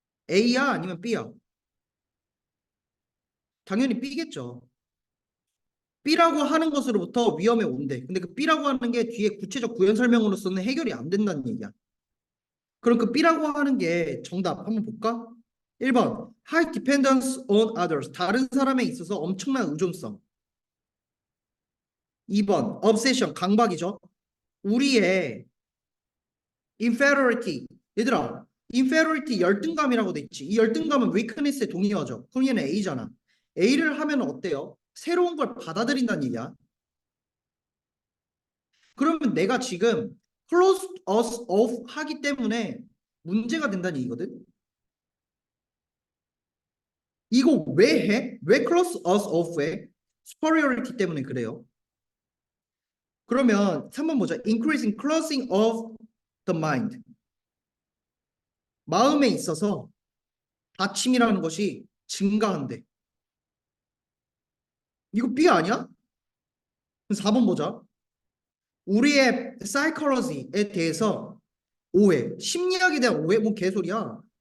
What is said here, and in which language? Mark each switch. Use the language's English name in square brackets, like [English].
[Korean] A야 아니면 B야? 당연히 B겠죠. B라고 하는 것으로부터 위험에 온대. 근데 그 B라고 하는 게 뒤에 구체적 구현 설명으로서는 해결이 안 된다는 얘기야. 그럼 그 B라고 하는 게 정답 한번 볼까? [English] 1번 high dependence on others. [Korean] 다른 사람에 있어서 엄청난 의존성. 2번 obsession. 강박이죠. 우리의 inferiority. 얘들아, inferiority 열등감이라고 돼 있지. 이 열등감은 weakness에 동의어죠. 그럼 얘는 A잖아. A를 하면 어때요? 새로운 걸 받아들인다는 얘기야. 그러면 내가 지금 [English] close us off [Korean] 하기 때문에 문제가 된다는 얘기거든. 이거 왜 해? 왜 [English] close us off [Korean] 해? superiority 때문에 그래요. 그러면 3번 보자. [English] increasing closing of the mind. [Korean] 마음에 있어서 닫힘이라는 것이 증가한대. 이거 B 아니야? 4번 보자. 우리의 psychology에 대해서 오해, 심리학에 대한 오해, 뭐 개소리야.